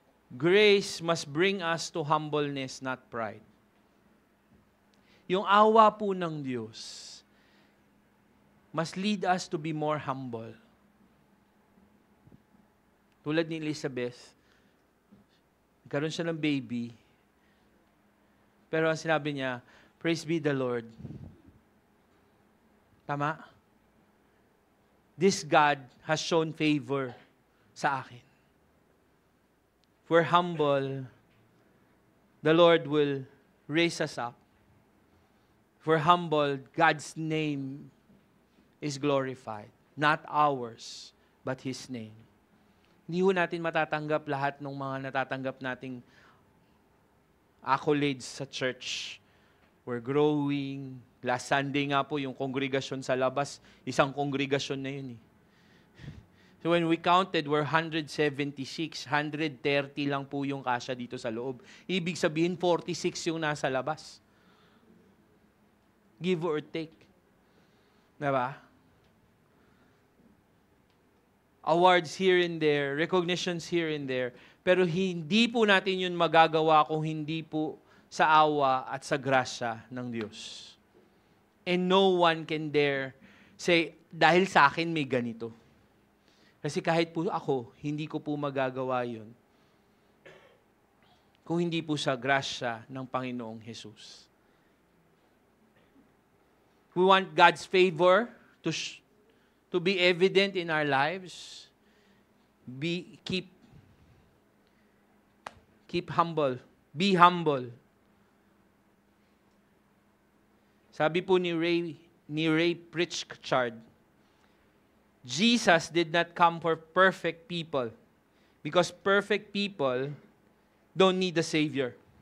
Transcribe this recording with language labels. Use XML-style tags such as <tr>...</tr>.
<en>Grace must bring us to humbleness, not pride.</en> <tl>Yung awa po ng Diyos</tl> <en>must lead us to be more humble.</en> <tl>Tulad ni Elizabeth, nagkaroon siya ng baby, pero ang sinabi niya,</tl> <en>praise be the Lord.</en> <tl>Tama?</tl> <en>This God has shown favor</en> <tl>sa akin.</tl> <en>If we're humble, the Lord will raise us up. If we're humble, God's name is glorified. Not ours, but His name.</en> <tl>Hindi ho natin matatanggap lahat ng mga natatanggap nating accolades sa church.</tl> <en>We're growing. Last Sunday</en> <tl>nga po, yung kongregasyon sa labas, isang kongregasyon na yun eh.</tl> <en>So when we counted, we're</en> <tl>176, 130 lang po yung kasya dito sa loob. Ibig sabihin, 46 yung nasa labas. Give or take. Diba?</tl> <en>Awards here and there,</en> <tl>recognitions here and there, pero hindi po natin yun magagawa kung hindi po sa awa at sa grasya ng Diyos.</tl> <en>And no one can dare say,</en> <tl>dahil sa akin may ganito. Kasi kahit po ako, hindi ko po magagawa yun kung hindi po sa grasya ng Panginoong Jesus.</tl> <en>We want God's favor to be evident in our lives. Keep humble. Be humble.</en> <tl>Sabi po ni</tl> <en>Ray Pritchard, Jesus did not come for perfect people because perfect people don't need a Savior.</en>